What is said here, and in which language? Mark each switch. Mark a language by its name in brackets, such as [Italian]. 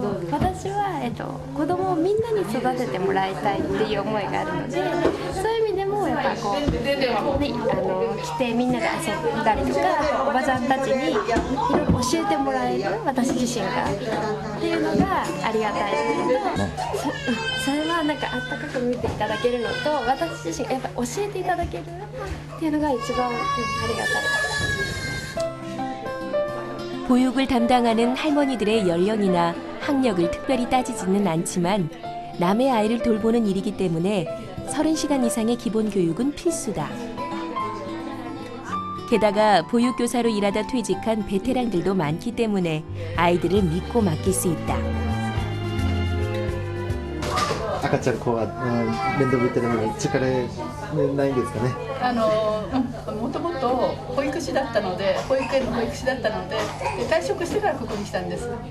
[Japanese] 私は、子供をみんなに育ててもらいたいっていう思いがあるので、そういう意味でもやっぱこう、来てみんなで遊んだりとか、おばちゃんたちにいろいろ教えてもらえる私自身がっていうのがありがたいですけど、それはなんかあったかく見ていただけるのと、私自身がやっぱ教えていただけるっていうのが一番ありがたいです。 [Korean] 보육을 담당하는 할머니들의 연령이나 학력을 특별히 따지지는 않지만 남의 아이를 돌보는 일이기 때문에 30시간 이상의 기본 교육은 필수다. 게다가 보육교사로 일하다 퇴직한 베테랑들도 많기 때문에 아이들을 믿고 맡길 수 있다. [Japanese] 赤ちゃん子は面倒見てるのに疲れないんですかね。もともと保育士だったので、保育園の保育士だったので、退職してからここに来たんです。